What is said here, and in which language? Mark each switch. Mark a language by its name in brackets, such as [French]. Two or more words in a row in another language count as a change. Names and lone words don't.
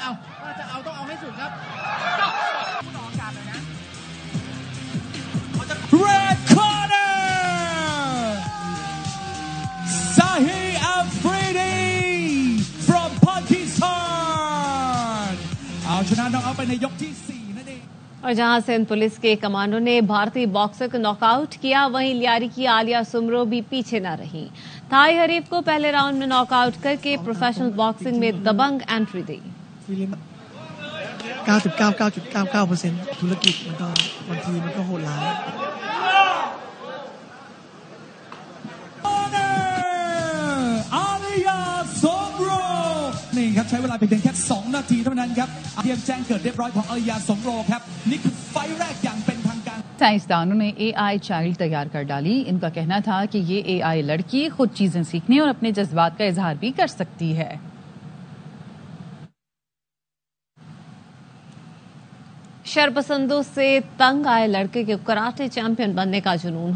[English] Red corner, Sahi Afridi from Pakistan. [Thai] เอาชนะน็อกเอาท์ไปในยกที่ 4 นั่นเอง [Urdu] اور جہاں سندھ پولیس کے کمانڈو نے بھارتی باکسر کو ناک آؤٹ کیا، وہیں لیاری کی عالیہ سومرو بھی پیچھے نہ رہی. تھائی حریف کو پہلے راؤنڈ میں ناک آؤٹ کر کے [English] professional boxing [Urdu] میں دبنگ انٹری دی. [Thai] 99.99% ธุรกิจมันก็บางทีมันก็โหดร้าย อาลิยา สมโร นี่ครับใช้เวลาเพียงแค่2 นาทีเท่านั้นครับเพียงแจ้งเกิดเรียบร้อยของอาลิยา สมโรครับนี่คือไฟล์แรกอย่างเป็นทางการ [Urdu] سائنسدانوں نے [English] AI child [Urdu] تیار کر ڈالی۔ ان کا کہنا تھا کہ یہ AI لڑکی خود چیزیں سیکھنے اور اپنے جذبات کا اظہار بھی کر سکتی ہے. شرپسندوں سے تنگ آئے لڑکے کے کراٹے چیمپئن بننے کا جنون.